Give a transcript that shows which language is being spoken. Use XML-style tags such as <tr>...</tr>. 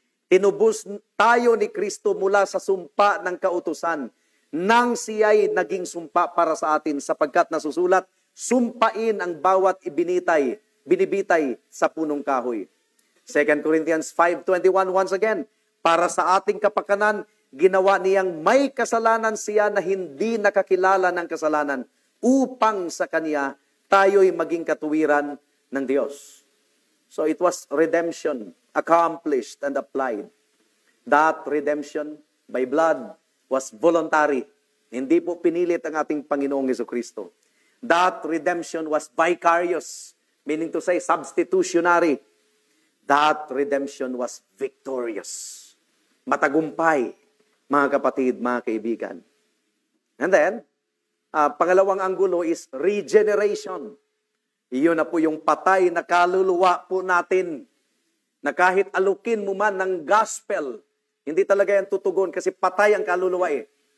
<tl>Tinubos tayo ni Kristo mula sa sumpa ng kautusan nang siya'y naging sumpa para sa atin sapagkat nasusulat, sumpain ang bawat binibitay sa punong kahoy. 2 Corinthians 5:21</tl> <en>once again,</en> <tl>para sa ating kapakanan, ginawa niyang may kasalanan siya na hindi nakakilala ng kasalanan upang sa Kanya tayo'y maging katuwiran ng Diyos.</tl> <en>So it was redemption accomplished and applied. That redemption by blood was voluntary.</en> <tl>Hindi po pinilit ang ating Panginoong Jesucristo.</tl> <en>That redemption was vicarious, meaning to say substitutionary. That redemption was victorious.</en> <tl>Matagumpay, mga kapatid, mga kaibigan.</tl> <en>And then,</en> <tl>pangalawang anggulo</tl> <en>is regeneration.</en> <tl>Iyon na po yung patay na kaluluwa po natin na kahit alukin mo man ng gospel, hindi talaga yan tutugon kasi patay ang kaluluwa eh.</tl>